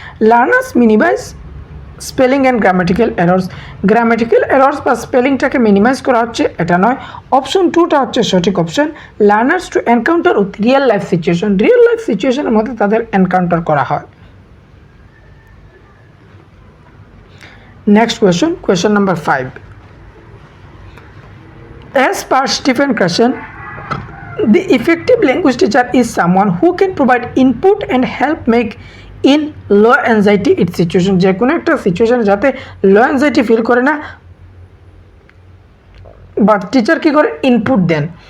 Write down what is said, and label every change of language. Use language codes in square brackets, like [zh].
[en] learners minimize spelling and grammatical errors [bn] বা স্পেলিংটাকে minimise করা হচ্ছে, এটা নয়। অপশন 2টা হচ্ছে সঠিক option. [en] learners to encounter with real life situation, [bn] real life সিচুয়েশনের মধ্যে তাদের এনকাউন্টার করা হয়। [en] Next question number 5. As per Stephen Krashen, the effective language teacher is someone who can provide input and help make in low anxiety it situation, [bn] যে কোনো একটা situation যাতে লো anxiety feel করে না, বা টিচার কী করে ইনপুট দেন।